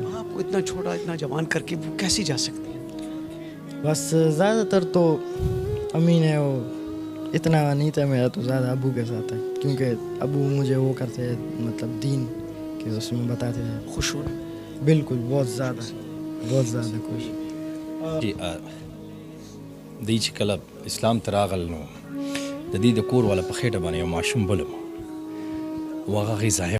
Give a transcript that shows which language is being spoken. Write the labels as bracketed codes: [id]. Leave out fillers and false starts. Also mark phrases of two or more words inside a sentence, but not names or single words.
[ur] آپ کو اتنا چھوٹا اتنا جوان کر کے وہ کیسی جا سکتی ہے؟ بس زیادہ تر تو امی نے وہ اتنا نہیں تھا میرا, تو زیادہ ابو کے ساتھ ہے, کیونکہ ابو مجھے وہ کرتے ہیں مطلب دین کے اس میں بتاتے ہیں. خوش ہو؟ بالکل بہت زیادہ خوش. [ps] دی چې کله اسلام ته راغل نو د دې د کور والا په خېټه باندې یو ماشوم بل و هغه غذا